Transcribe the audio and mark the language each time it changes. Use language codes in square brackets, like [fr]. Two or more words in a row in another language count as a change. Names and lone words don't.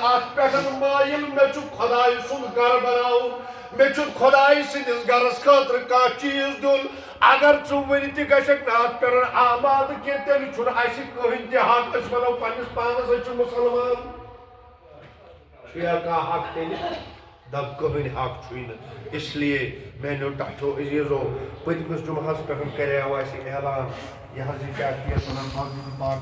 [ks] اتھ پٮ۪ٹھ مٲیِل مےٚ چھُ خۄداے سُنٛد گرٕ بناوُن مےٚ چھُ خۄداے سٕنٛدِس گرس خٲطرٕ کانٛہہ چیٖز دیُن اگر ژٕ وُنہِ تہِ گژھکھ نہٕ اتھ پٮ۪ٹھ آمادٕ کینٛہہ تیٚلہِ چھُنہٕ اسہِ کٕہٕنۍ تہِ حق أسۍ ونو پننِس پانس أسۍ چھِ مُسلمان چھُیا کانٛہہ حق تیٚلہِ دب کہن حق چھوئی [ur] اس لیے [ks] میانو ٹھو عزیزو پتمس جمعہ پہ کرو اعلان یہ کیا